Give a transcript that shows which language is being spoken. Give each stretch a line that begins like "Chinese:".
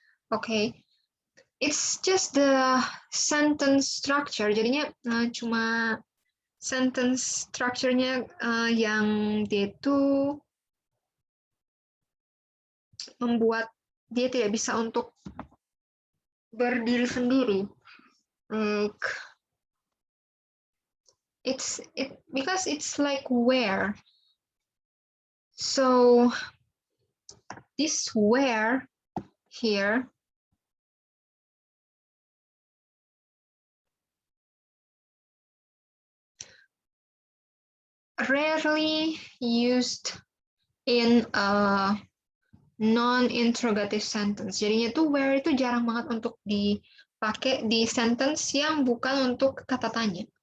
English: Okay, it's just the sentence structure.
Indonesian: Jadinya cuma sentence structure-nya yang dia itu membuat dia tidak bisa untuk berdiri sendiri.
English: Like, because it's like where. So this where here rarely used in a non-interrogative sentence.
Indonesian: Jadinya tuh where itu jarang banget untuk dipakai di sentence yang bukan untuk kata tanya.